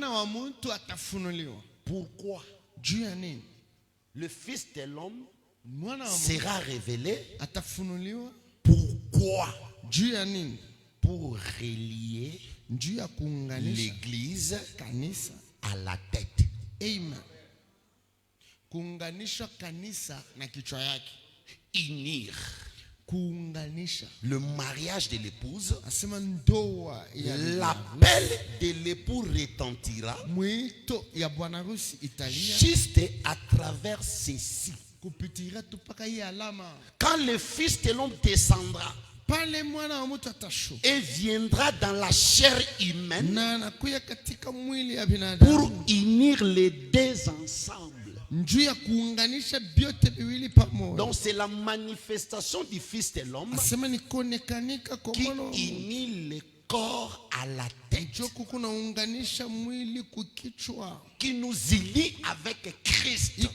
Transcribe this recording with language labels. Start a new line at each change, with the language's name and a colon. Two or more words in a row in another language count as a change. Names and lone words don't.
French: Pourquoi? Le Fils de l'homme sera révélé. Pourquoi? Pour relier l'église à la tête. Amen.
Swahili: Kuunganisha kanisa na kichwa yake.
French: Unir.
Swahili: Kuunganisha.
French: Le mariage de l'épouse.
Swahili: Asema ndoa ya
French: l'appel de l'époux retentira.
Swahili: Mwito ya bwana harusi italia.
French: Juste à travers ceci.
Swahili: Kupitira tupaka hii alama.
French: Quand le Fils de l'homme descendra
Swahili: pale mwana wa mtu atashuka
French: et viendra dans la chair humaine
Swahili: na anakuya katika mwili ya binadamu
French: pour unir les deux ensemble. Donc c'est la manifestation du Fils de l'homme qui unit le corps à la tête, qui nous unit avec Christ.